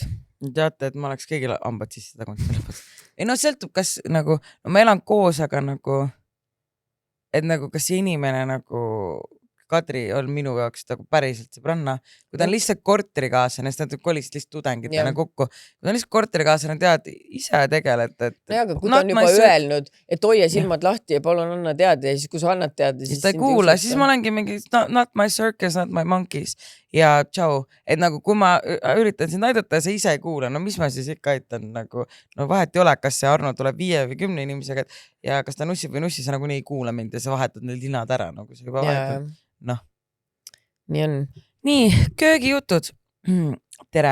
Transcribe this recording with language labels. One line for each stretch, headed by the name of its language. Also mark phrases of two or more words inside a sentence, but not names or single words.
Estonian: Teate, et ma oleks kõigil hambad sisse tagunud. Ei no sõltub, kas nagu, no ma elan koos, aga nagu, et nagu kas see inimene nagu Kadri on minu jaoks nagu päriselt sõbranna. Kui ta on lihtsalt korterikaaslane, sest nad kolisid lihtsalt tudengitena kokku. Kui ta on lihtsalt korterikaaslane, tead, ise tegeled. No aga kui ta on juba öelnud, et hoia silmad lahti ja palun anna teada ja siis kui sa annad teada, siis ta ei kuula, siis ma olengi mingi
English: not my circus, not my monkeys
Estonian: ja tšau. Et nagu kui ma üritan sind aidata ja sa ise ei kuula, no mis ma siis ikka aitan nagu, no vahet ei ole, kas see Arno tuleb 5 või 10 inimesega ja kas ta nussib või nussi, sa nagu nii ei kuula mind ja sa vahetad need linad ära, nagu sa juba vahetad. Noh. Nii on. Nii, köögijutud. Tere.